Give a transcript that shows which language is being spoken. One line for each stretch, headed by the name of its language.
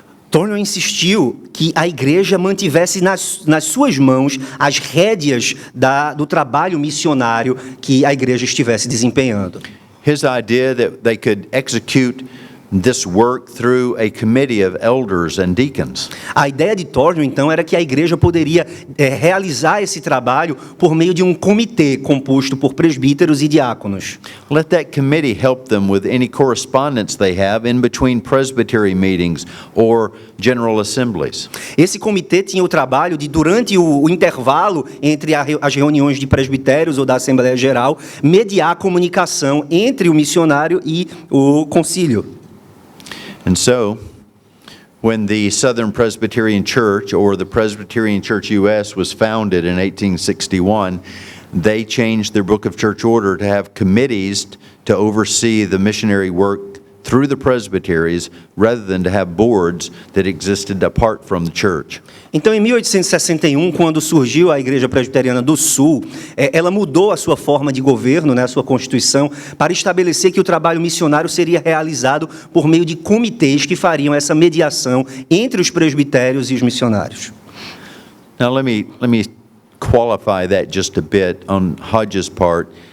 Portuguese: Thornwell insistiu que a igreja mantivesse nas suas mãos as rédeas do trabalho missionário que a igreja estivesse desempenhando.
English: His idea that they could execute this work through a committee of elders and deacons.
Portuguese: A ideia de Thornwell, então, era que a igreja poderia realizar esse trabalho por meio de um comitê composto por presbíteros e diáconos.
English: Let that committee help them with any correspondence they have in between presbytery meetings or general assemblies.
Portuguese: Esse comitê tinha o trabalho de, durante o intervalo entre as reuniões de presbitérios ou da Assembleia Geral, mediar a comunicação entre o missionário e o concílio.
English: And so, when the Southern Presbyterian Church, or the Presbyterian Church U.S., was founded in 1861, they changed their Book of Church Order to have committees to oversee the missionary work through the presbyteries, rather than to have boards that existed apart from the church.
Portuguese: Então, em 1861, quando surgiu a Igreja Presbiteriana do Sul, ela mudou a sua forma de governo, a sua constituição, para estabelecer que o trabalho missionário seria realizado por meio de comitês que fariam essa mediação entre os presbitérios e os missionários.
English: Now let me qualify that just a bit on Hodge's part.